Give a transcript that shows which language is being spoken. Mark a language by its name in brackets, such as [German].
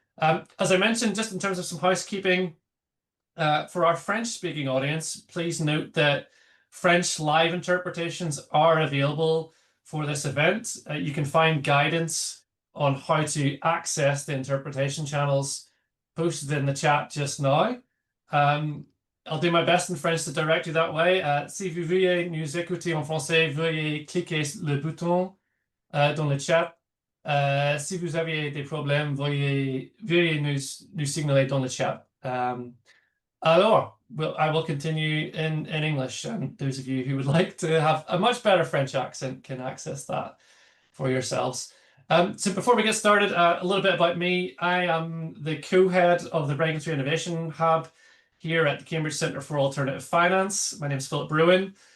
[English] As I mentioned, just in terms of some housekeeping, for our French-speaking audience, please note that French live interpretations are available for this event. You can find guidance on how to access the interpretation channels posted in the chat just now. I'll do my best in French to direct you that way. [French] Si vous voulez nous écouter en français, veuillez cliquer le bouton dans le chat. Si vous avez des problèmes, veuillez nous signaler dans le chat. [English] Alors, I will continue in English, and those of you who would like to have a much better French accent can access that for yourselves. So before we get started, a little bit about me. I am the co-head of the Regulatory Innovation Hub here at the Cambridge Centre for Alternative Finance. My name is Philip Bruin.